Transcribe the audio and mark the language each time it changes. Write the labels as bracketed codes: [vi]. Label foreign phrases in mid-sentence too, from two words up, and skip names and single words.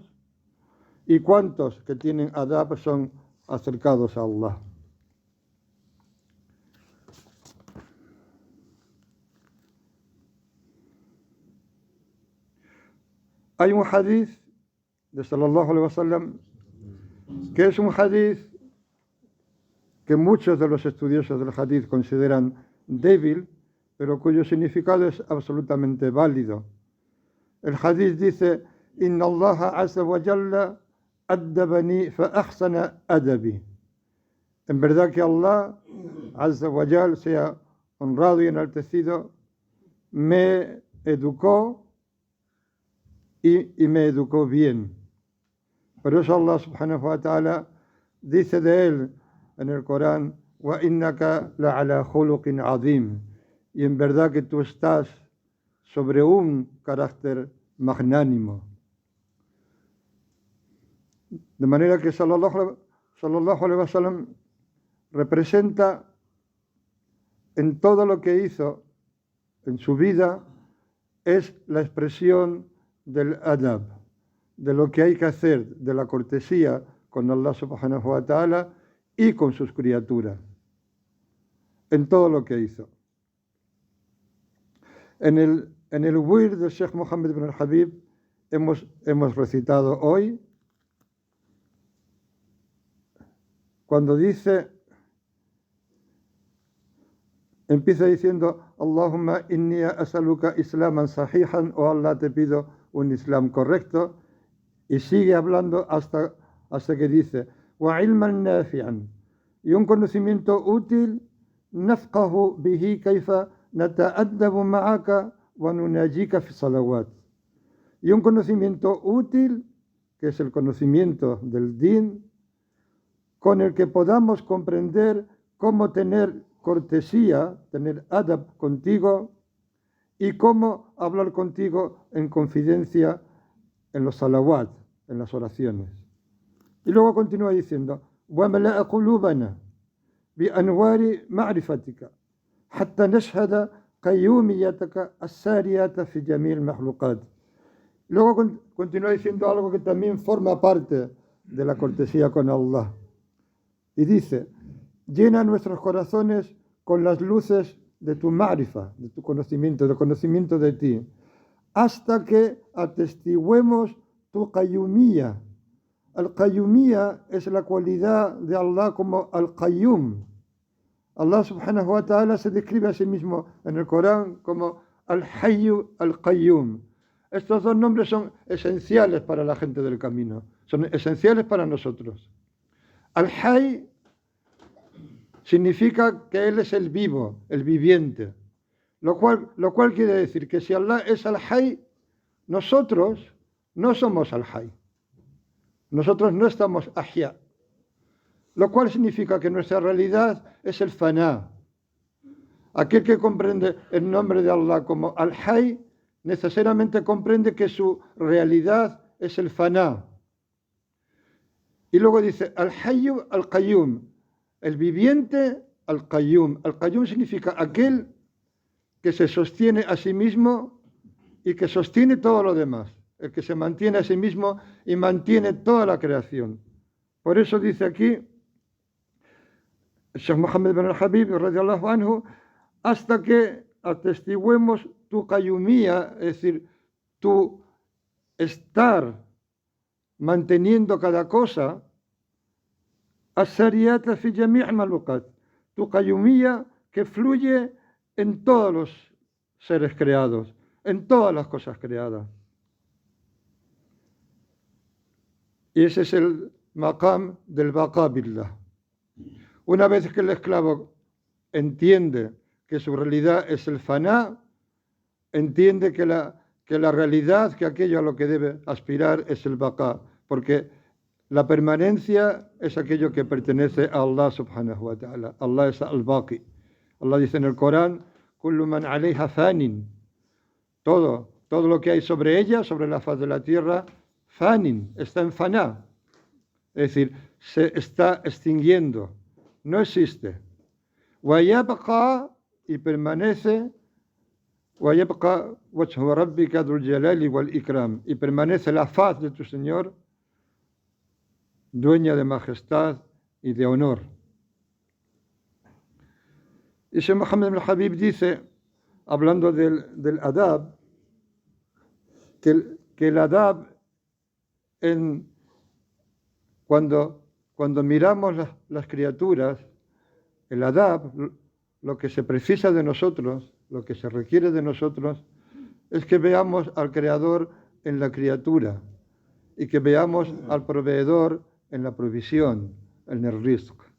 [es] ¿Y cuántos que tienen adab son acercados a Allah? Hay un hadith de [ar] صلى الله عليه وسلم [es] que es un hadith que muchos de los estudiosos del hadith consideran débil, pero cuyo significado es absolutamente válido. El hadith dice: [ar] إن الله عز وجل أدبني فأحسن أدبي. [es] En verdad que Allah [ar] عز وجل, [es] sea honrado y enaltecido, me educó y me educó bien. Por eso Allah [ar] سبحانه وتعالى [es] dice de él en el Corán: [ar] وإنك لعلى خلق عظيم. [es] Y en verdad que tú estás sobre un carácter magnánimo. De manera que [ar] صلى الله عليه وسلم [es] representa en todo lo que hizo en su vida, es la expresión del adab, de lo que hay que hacer, de la cortesía con Allah [ar] سبحانه وتعالى [es] y con sus criaturas, en todo lo que hizo. En el wir del Sheikh Mohammed bin al-Habib hemos recitado hoy, cuando dice, empieza diciendo: [ar] اللهم إني أسألك إسلاما صحيحا, [es] o Allah, te pido un islam correcto, y sigue hablando hasta que dice: [ar] وعلما nafi'an, [es] y un conocimiento útil, [ar] نفقه به كيف نتأدب معك ونناجيك في صلوات, [es] y un conocimiento útil, que es el conocimiento del din, con el que podamos comprender cómo tener cortesía, tener adab contigo, y cómo hablar contigo en confidencia en los salawat, en las oraciones. Y luego continúa diciendo: [ar] وَمَلَأَ قُلُوبَنَا بِأَنْوَارِ مَعْرِفَتِكَ حَتَّى نَشْهَدَ قَيُّومِيَّتَكَ السَّارِيَةَ فِي جَمِيعِ الْمَخْلُوقَاتِ. [es] Luego continúa diciendo algo que también forma parte de la cortesía con Allah. Y dice: llena nuestros corazones con las luces de tu ma'rifa, de tu conocimiento, del conocimiento de ti, hasta que atestiguemos tu qayyumiyya. Al-qayyumiyya es la cualidad de Allah como al-qayyum. Allah subhanahu wa ta'ala se describe a sí mismo en el Corán como [ar] الحي القيوم. [es] Estos dos nombres son esenciales para la gente del camino, son esenciales para nosotros. Al-hayy significa que Él es el vivo, el viviente, lo cual quiere decir que si Allah es al-hayy, nosotros no somos al-hayy. Nosotros no estamos ahya, lo cual significa que nuestra realidad es el faná. Aquel que comprende el nombre de Allah como Al-Hay, necesariamente comprende que su realidad es el faná. Y luego dice, [ar] الحي القيوم, [es] el viviente Al-Qayyum. Al-Qayyum significa aquel que se sostiene a sí mismo y que sostiene todo lo demás. El que se mantiene a sí mismo y mantiene toda la creación. Por eso dice aquí, Sheikh Mohammed bin al-Habib, [ar] رضي الله عنه, [es] hasta que atestiguemos tu qayyumía, es decir, tu estar manteniendo cada cosa, [ar] السارية في جميع المخلوقات, [es] tu qayyumía que fluye en todos los seres creados, en todas las cosas creadas. Y ese es el maqam del [ar] بقاء بالله. [es] Una vez que el esclavo entiende que su realidad es el faná, entiende que la realidad, que aquello a lo que debe aspirar es el baqa, porque la permanencia es aquello que pertenece a Allah [ar] سبحانه وتعالى. [es] Allah es al-baqi. Allah dice en el Corán, [ar] كل من عليها فان. [es] Todo lo que hay sobre ella, sobre la faz de la tierra, fanin, está en faná. Es decir, se está extinguiendo, no existe. [ar] ويبقى, [es] y permanece, [ar] ويبقى وجه ربك ذو الجلال والإكرام, [es] y permanece la faz de tu Señor, dueña de majestad y de honor. Y Sheikh Mohammed bin Habib dice, hablando del adab, que el adab, cuando miramos las criaturas, el adab, lo que se precisa de nosotros, lo que se requiere de nosotros, es que veamos al Creador en la criatura y que veamos al proveedor en la provisión, en el rizq.